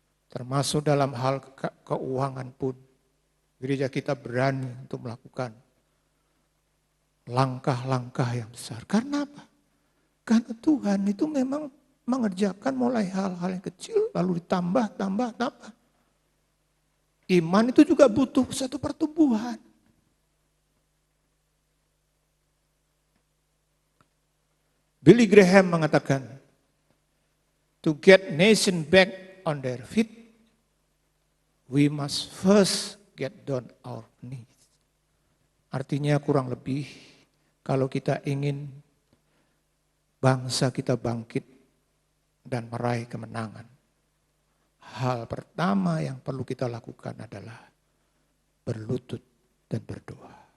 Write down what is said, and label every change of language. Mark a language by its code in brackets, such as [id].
[id] Termasuk dalam hal keuangan pun. Gereja kita berani untuk melakukan langkah-langkah yang besar. Karena apa? Karena Tuhan itu memang mengerjakan mulai hal-hal yang kecil lalu ditambah. Iman itu juga butuh satu pertumbuhan. [en] Billy Graham [id] mengatakan, [en] to get nation back on their feet, we must first get down our knees. [id] Artinya kurang lebih, kalau kita ingin bangsa kita bangkit dan meraih kemenangan, hal pertama yang perlu kita lakukan adalah berlutut dan berdoa.